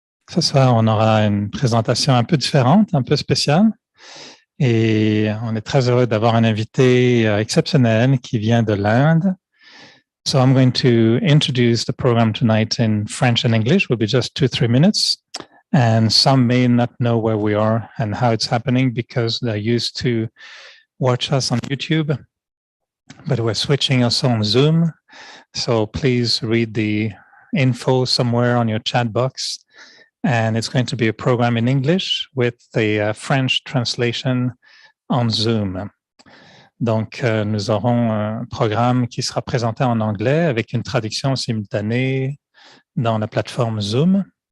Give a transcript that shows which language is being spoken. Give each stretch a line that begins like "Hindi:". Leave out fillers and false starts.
French: Ce soir, on aura une présentation un peu différente, un peu spéciale. Et on est très heureux d'avoir un invité exceptionnel qui vient de l'Inde.
English: So I'm going to introduce the program tonight in French and English. It will be just 2-3 minutes. And some may not know where we are and how it's happening because they're used to watch us on YouTube. But we're switching also on Zoom. So please read the info somewhere on your chat box. And it's going to be a program in English with the French translation on Zoom.
French: Donc, nous aurons un programme qui sera présenté en anglais avec une traduction simultanée dans la plateforme Zoom.